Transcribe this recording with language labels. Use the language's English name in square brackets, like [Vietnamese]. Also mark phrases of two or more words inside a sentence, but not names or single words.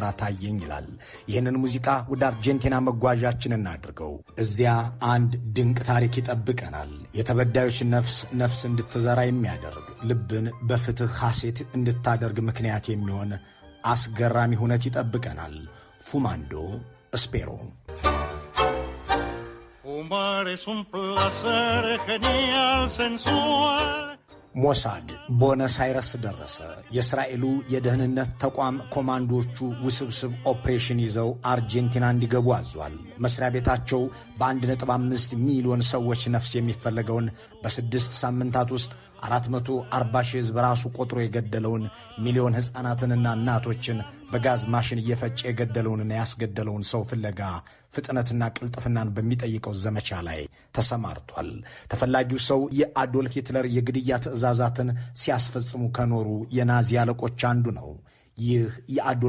[Amharic] ታየኝ ይላል። ይህንን ሙዚቃ ወደ አርጀንቲና መጓዣችን እናድርገው። እዚያ አንድ ድንቅ ታሪክ ይጠብቀናል። የተበዳዮች ነፍስ እንድትዘራ የሚያደርግ ልብን በፍትህ ሐሴት እንድታደርግ ምክንያት የሚሆን አስገራሚ ሁነት ይጠብቀናል። [Spanish] Fumando espero Fumar es un placer genial, sensual. [Amharic] ሞሳድ ቦነስ አይረስ ደረሰ። የእስራኤሉ የደህንነት ተቋም ኮማንዶቹ ውስብስብ ኦፕሬሽን ይዘው አርጀንቲና እንዲገቡ አዟል። መስሪያ ቤታቸው በ1.5 ሚሊዮን ሰዎች ነፍስ የሚፈለገውን በ6 ሳምንታት ውስጥ 440 ሺህ ሕዝብ ራሱ ቆጥሮ የገደለውን ሚሊዮን ሕፃናትንና እናቶችን በጋዝ ማሽን እየፈጨ የገደለውንና ያስገደለውን ሰው ፍለጋ ፍጥነትና ቅልጥፍናን በሚጠይቀው ዘመቻ ላይ ተሰማርቷል። ተፈላጊው ሰው የአዶልፍ ሂትለር የግድያ ትዕዛዛትን ሲያስፈጽሙ ከኖሩ የናዚ አለቆች አንዱ ነው። ይህ የአዶልፍ